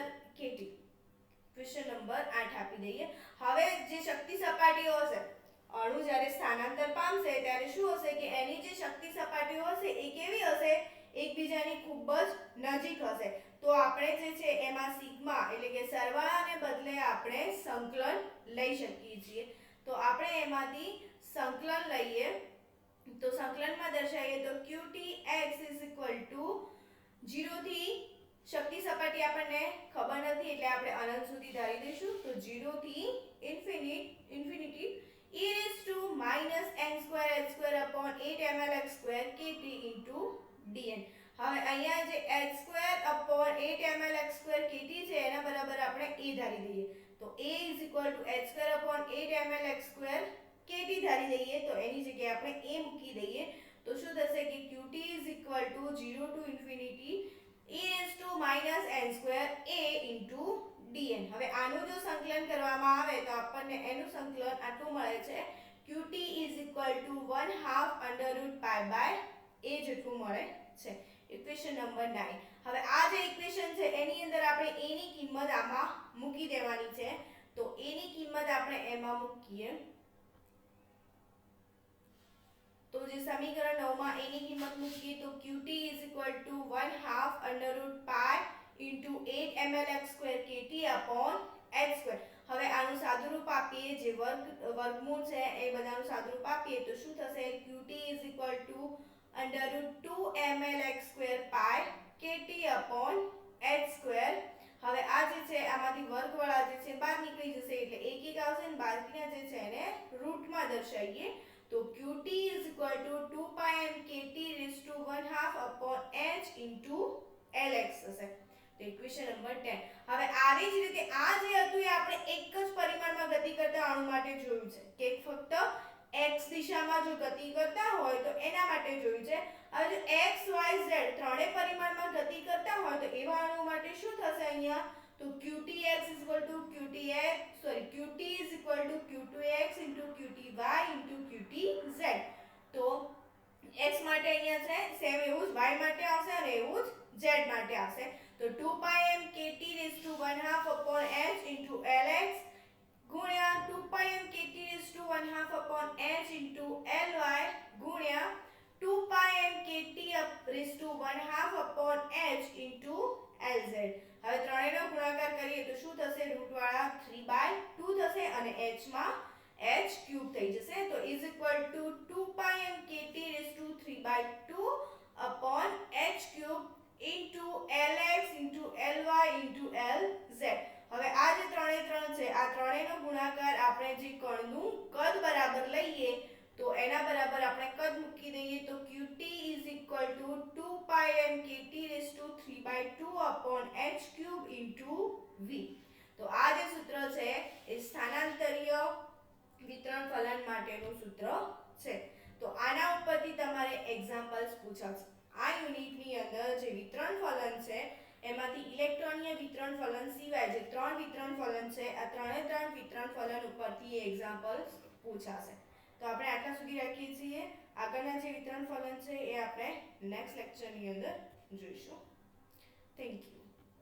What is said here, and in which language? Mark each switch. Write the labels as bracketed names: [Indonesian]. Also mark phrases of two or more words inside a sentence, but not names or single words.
[Gujarati] kt [English] question number [Gujarati] 8 આપી દઈએ હવે જે શક્તિ સપાટીઓ હશે અણુ જ્યારે સ્થાનાંતર પામશે ત્યારે શું હશે કે એની જે શક્તિ સપાટીઓ હશે એ કેવી હશે એકબીજાની ખૂબ જ નજીક હશે તો આપણે જે છે એમાં સિગ્મા એટલે કે સરવાળાને બદલે આપણે સંકલન લઈ શકીએ છીએ તો આપણે એમાંથી સંકલન લઈએ તો સંકલનમાં દર્શાવીએ તો qtx 0 થી શક્તિ સપાટી આપણને ખબર નથી એટલે આપણે અનંત સુધી ધારી દઈશું તો 0 થી ઇન્ફિનિટી [English] e raised to minus n square h square upon 8 ml x square kt into dn [Gujarati] હવે અહીંયા જે [English] h square upon 8 ml x square kt [Gujarati] છે એના બરાબર આપણે a ધારી દઈએ તો [English] a is equal to h square upon 8 ml x square [Gujarati] kt ધારી દઈએ તો એની જગ્યાએ આપણે a મૂકી દઈએ તો શું થશે કે [English] qt is equal to 0 to infinity e raised to minus n square a into dn [Gujarati] હવે આનું જો સંકલન કરવામાં આવે તો આપણને એનું સંકલન આટલું મળે છે [English] qt is equal to 1/2 under root pi by a [Gujarati] જેટલું મળે છે [English] equation number [Gujarati] 9 હવે આ જે ઇક્વેશન છે એની અંદર આપણે a ની કિંમત આમાં મૂકી દેવાની છે તો a ની કિંમત આપણે એમાં મૂકીએ તો જે સમીકરણ 9 માં a ની કિંમત મૂકીએ તો [English] qt is equal to 1/2 under root pi into 8 ml x square kt upon h square [Gujarati] હવે આનું સાદુરૂપ આપીએ જે વર્ગમૂળ છે એ બધાનું સાદુરૂપ આપીએ તો શું થશે [English] qt is equal to under root 2 ml x square pi kt upon h square [Gujarati] હવે આ જે છે આમાંથી વર્ગવાળા જે છે બહાર નીકળી જશે એટલે એક એક આવશે અને બાકીના જે છે એને રૂટમાં દર્શાવીએ તો [English] qt is equal to 2 pi m kt raised to 1/2 upon h into lx [Gujarati] થશે તો [English] equation number [Gujarati] 10 હવે આવી જ રીતે આ જે હતું એ આપણે એક જ પરિમાણમાં ગતિ કરતા અણુ માટે જોયું છે કે ફક્ત x દિશામાં જો ગતિ કરતા હોય તો એના માટે જોયું છે હવે જો x y z ત્રણેય પરિમાણમાં ગતિ કરતા હોય તો એવા અણુ માટે શું થશે અહીંયા તો [English] qtx is equal to qt is equal to q2x into qty into qtz [Gujarati] તો x માટે અહીંયા છે સેમ એવું જ y માટે આવશે અને એવું જ z માટે આવશે તો [English] 2 pi m kt raised to 1/2 upon h into lx ગુણ્યા 2 pi m kt raised to 1/2 upon h into ly [Gujarati] ગુણ્યા [English] 2 pi m kt raised to 1/2 upon h into lz [Gujarati] હવે ત્રણેયનો ગુણાકાર કરીએ તો શું થશે રૂટવાળા 3/2 થશે અને h માં h ક્યુબ થઈ જશે તો [English] is equal to 2 pi m kt raised to 3/2 upon h cube into lx into ly into lz [Gujarati] હવે આ જે ત્રણે ત્રણ છે આ ત્રણેયનો ગુણાકાર આપણે જે કણનું કદ બરાબર લઈએ તો એના બરાબર આપણે કદ મૂકી દઈએ તો [English] qt is equal to 2 pi m kt raised to 3/2 upon h cube into v [Gujarati] તો આ જે સૂત્ર છે એ સ્થાનાંતરીય વિતરણ ફલન માટેનું સૂત્ર છે તો આના ઉપરથી તમારે એક્ઝામ્પલ્સ પૂછાશે આ યુનિટની અંદર જે વિતરણ ફલન છે એમાંથી ઇલેક્ટ્રોનીય વિતરણ ફલન સિવાય જે ત્રણ વિતરણ ફલન છે આ ત્રણે ત્રણ વિતરણ ફલન ઉપરથી એક્ઝામ્પલ્સ પૂછાશે તો આપણે આટલા સુધી રાખીએ છીએ આગળના જે વિતરણ ફલન છે એ આપણે [English] next lecture ની [Gujarati] અંદર જોઈશું [English] thank you